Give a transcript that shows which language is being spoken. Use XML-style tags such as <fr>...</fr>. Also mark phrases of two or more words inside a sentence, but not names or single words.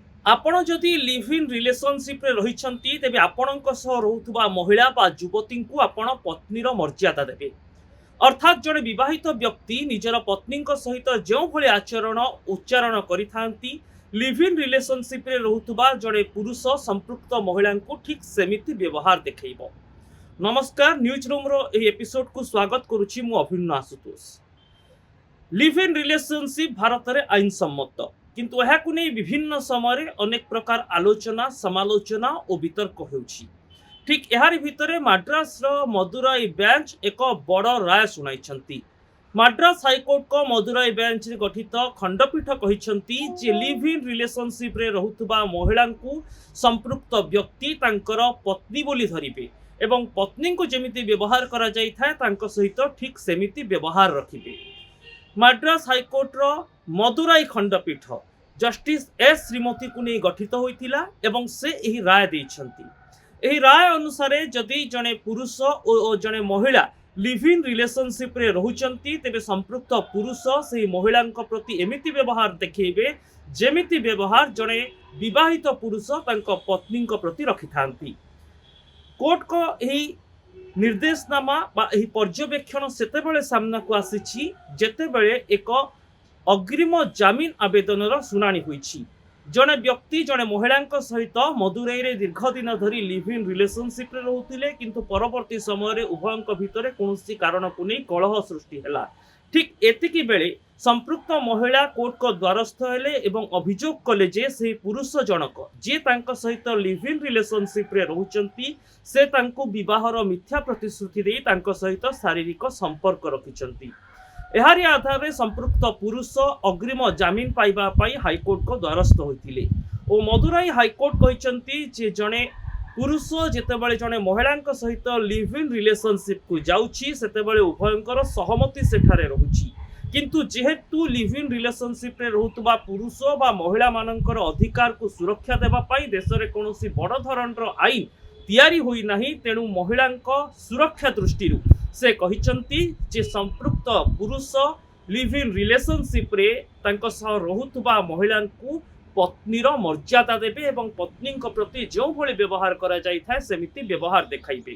<or>ଆପଣ ଯଦି</or> <en>live in relationship</en> <or>ରେ ରହିଛନ୍ତି ତେବେ ଆପଣଙ୍କ ସହ ରହୁଥିବା ମହିଳା ବା ଯୁବତୀଙ୍କୁ ଆପଣ ପତ୍ନୀର ମର୍ଯ୍ୟାଦା ଦେବେ। ଅର୍ଥାତ୍ ଜଣେ ବିବାହିତ ବ୍ୟକ୍ତି ନିଜର ପତ୍ନୀଙ୍କ ସହିତ ଯେଉଁଭଳି ଆଚରଣ ଉଚ୍ଚାରଣ କରିଥାନ୍ତି,</or> <en>live in relationship</en> <or>ରେ ରହୁଥିବା ଜଣେ ପୁରୁଷ ସମ୍ପୃକ୍ତ ମହିଳାଙ୍କୁ ଠିକ୍ ସେମିତି ବ୍ୟବହାର ଦେଖାଇବ। ନମସ୍କାର, ନ୍ୟୁଜ୍ ରୁମ୍ର ଏହି ଏପିସୋଡକୁ ସ୍ୱାଗତ କରୁଛି ମୁଁ ଅଭିନ୍ନ ଆଶୁତୋଷ।</or> <en>live in relationship</en> <or>ଭାରତରେ ଆଇନ ସମ୍ମତ, କିନ୍ତୁ ଏହାକୁ ନେଇ ବିଭିନ୍ନ ସମୟରେ ଅନେକ ପ୍ରକାର ଆଲୋଚନା ସମାଲୋଚନା ଓ ବିତର୍କ ହେଉଛି। ଠିକ୍ ଏହାରି ଭିତରେ ମାଡ୍ରାସର ମଦୁରାଇ ବେଞ୍ଚ ଏକ ବଡ଼ ରାୟ ଶୁଣାଇଛନ୍ତି। ମାଡ୍ରାସ ହାଇକୋର୍ଟଙ୍କ ମଦୁରାଇ ବେଞ୍ଚରେ ଗଠିତ ଖଣ୍ଡପୀଠ କହିଛନ୍ତି ଯେ</or> <en>live in relationshipରେ</en> <or>ରହୁଥିବା ମହିଳାଙ୍କୁ ସମ୍ପୃକ୍ତ ବ୍ୟକ୍ତି ତାଙ୍କର ପତ୍ନୀ ବୋଲି ଧରିବେ ଏବଂ ପତ୍ନୀଙ୍କୁ ଯେମିତି ବ୍ୟବହାର କରାଯାଇଥାଏ ତାଙ୍କ ସହିତ ଠିକ୍ ସେମିତି ବ୍ୟବହାର ରଖିବେ। ମାଡ୍ରାସ ହାଇକୋର୍ଟର ମଦୁରାଇ ଖଣ୍ଡପୀଠ ଜଷ୍ଟିସ୍ ଏସ୍ ଶ୍ରୀମତୀଙ୍କୁ ନେଇ ଗଠିତ ହୋଇଥିଲା ଏବଂ ସେ ଏହି ରାୟ ଦେଇଛନ୍ତି। ଏହି ରାୟ ଅନୁସାରେ ଯଦି ଜଣେ ପୁରୁଷ ଓ ଜଣେ ମହିଳା</or> <en>live in relationshipରେ</en> <or>রহুଛନ୍ତି ତେବେ ସମ୍ପୃକ୍ତ ପୁରୁଷ ସେହି ମହିଳାଙ୍କ ପ୍ରତି ଏମିତି ବ୍ୟବହାର ଦେଖାଇବେ ଯେମିତି ବ୍ୟବହାର ଜଣେ ବିବାହିତ ପୁରୁଷ ତାଙ୍କ ପତ୍ନୀଙ୍କ ପ୍ରତି ରଖିଥାନ୍ତି। କୋର୍ଟଙ୍କ ଏହି ନିର୍ଦ୍ଦେଶନାମା ବା ଏହି ପର୍ଯ୍ୟବେକ୍ଷଣ ସେତେବେଳେ ସାମ୍ନାକୁ ଆସିଛି ଯେତେବେଳେ ଏକ ଅଗ୍ରିମ ଜାମିନ ଆବେଦନର ଶୁଣାଣି ହୋଇଛି। ଜଣେ ବ୍ୟକ୍ତି ଜଣେ ମହିଳାଙ୍କ ସହିତ ମଦୁରାଇରେ ଦୀର୍ଘ ଦିନ ଧରି</or> <en>live in relationshipରେ</en> <or>ରହୁଥିଲେ, କିନ୍ତୁ ପରବର୍ତ୍ତୀ ସମୟରେ ଉଭୟଙ୍କ ଭିତରେ କୌଣସି କାରଣକୁ ନେଇ କଳହ ସୃଷ୍ଟି ହେଲା। ଠିକ୍ ଏତିକି ବେଳେ ସମ୍ପୃକ୍ତ ମହିଳା କୋର୍ଟଙ୍କ ଦ୍ୱାରସ୍ଥ ହେଲେ ଏବଂ ଅଭିଯୋଗ କଲେ ଯେ ସେହି ପୁରୁଷ ଜଣକ ଯିଏ ତାଙ୍କ ସହିତ</or> <en>live in relationshipରେ</en> <or>ରହୁଛନ୍ତି ସେ ତାଙ୍କୁ ବିବାହର ମିଥ୍ୟା ପ୍ରତିଶ୍ରୁତି ଦେଇ ତାଙ୍କ ସହିତ ଶାରୀରିକ ସମ୍ପର୍କ ରଖିଛନ୍ତି। ଏହାରି ଆଧାରରେ ସମ୍ପୃକ୍ତ ପୁରୁଷ ଅଗ୍ରିମ ଜାମିନ ପାଇବା ପାଇଁ ହାଇକୋର୍ଟଙ୍କ ଦ୍ୱାରସ୍ଥ ହୋଇଥିଲେ ଓ ମଦୁରାଇ ହାଇକୋର୍ଟ କହିଛନ୍ତି ଯେ ଜଣେ ପୁରୁଷ ଯେତେବେଳେ ଜଣେ ମହିଳାଙ୍କ ସହିତ</or> <en>live in relationshipକୁ</en> <or>ଯାଉଛି ସେତେବେଳେ ଉଭୟଙ୍କର ସହମତି ସେଠାରେ ରହୁଛି, କିନ୍ତୁ ଯେହେତୁ লিভ</or> <en>in relationshipରେ</en> <or>ରହୁଥିବା ପୁରୁଷ ବା ମହିଳାମାନଙ୍କର ଅଧିକାରକୁ ସୁରକ୍ଷା ଦେବା ପାଇଁ ଦେଶରେ କୌଣସି ବଡ଼ ଧରଣର ଆଇନ ତିଆରି ହୋଇନାହିଁ, ତେଣୁ ମହିଳାଙ୍କ ସୁରକ୍ଷା ଦୃଷ୍ଟିରୁ ସେ କହିଛନ୍ତି ଯେ ସମ୍ପୃକ୍ତ ପୁରୁଷ</or> <en>live in relationshipରେ</en> <or>ତାଙ୍କ ସହ ରହୁଥିବା ମହିଳାଙ୍କୁ ପତ୍ନୀର ମର୍ଯ୍ୟାଦା ଦେବେ ଏବଂ ପତ୍ନୀଙ୍କ ପ୍ରତି ଯେଉଁଭଳି ବ୍ୟବହାର କରାଯାଇଥାଏ ସେମିତି ବ୍ୟବହାର ଦେଖାଇବେ।</or>